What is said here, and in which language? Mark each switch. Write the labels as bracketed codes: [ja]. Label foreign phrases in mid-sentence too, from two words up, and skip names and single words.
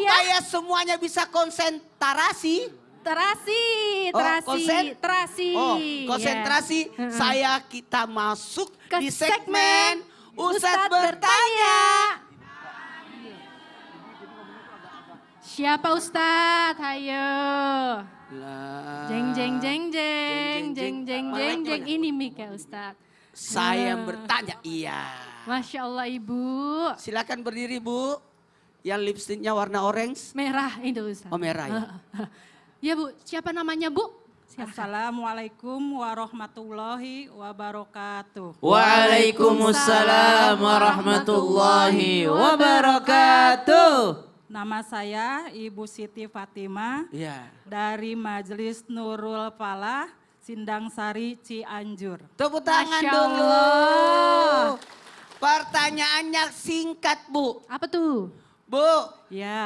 [id] supaya semuanya bisa konsentrasi. Konsentrasi. Yeah. Saya kita masuk ke di segmen Ustadz bertanya. Siapa Ustadz? Hayo. Jeng jeng jeng jeng jeng jeng jeng jeng ini mic ya Ustadz. Saya bertanya, iya. [ar] ما شاء الله Ibu. [id] Silakan berdiri Bu. Yang lipstiknya warna orange. Merah itu Ustadz. Oh merah ya. Ya Bu, siapa namanya Bu? Silahkan. [ar] السلام عليكم ورحمة الله وبركاته. وعليكم السلام ورحمة الله وبركاته. [id] Nama saya Ibu Siti Fatimah Iya. dari Majelis Nurul Falah, Sindang Sari, Cianjur. Tepuk tangan Masya dulu. Allah. Pertanyaannya singkat Bu. Apa tuh? Bu, Ya,